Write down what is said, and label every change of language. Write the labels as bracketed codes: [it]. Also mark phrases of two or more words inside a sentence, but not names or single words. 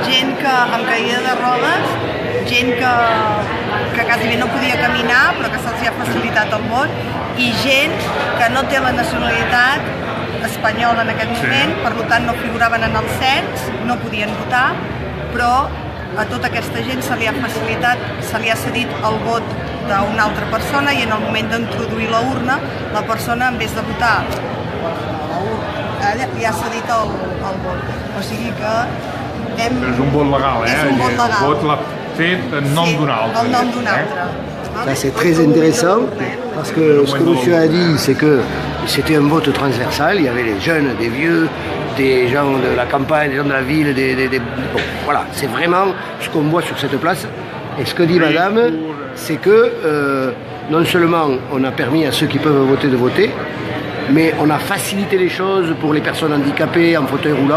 [ca] Gent que amb caïda de rodes, gent que quasi bé no podia caminar però que se'ls ha facilitat el vot, i gent que no té la nacionalitat espanyola en aquest moment, per tant no figuraven en el cens, no podien votar, però a tota aquesta gent se li ha facilitat, se li ha cedit el vot d'una altra persona i en el moment d'introduir la urna, la persona [es] en vez de [ca] votar li ha cedit el vot. O sigui que és un vot legal, És un vot legal. El vot l'ha fet en nom d'un altre. En nom d'un altre. [fr] Ça c'est très intéressant parce que ce que monsieur a dit, c'est que c'était un vote transversal. Il y avait les jeunes, des vieux, des gens de la campagne, des gens de la ville, bon, voilà, c'est vraiment ce qu'on voit sur cette place. Et ce que dit madame, c'est que non seulement on a permis à ceux qui peuvent voter de voter, mais on a facilité les choses pour les personnes handicapées en fauteuil roulant.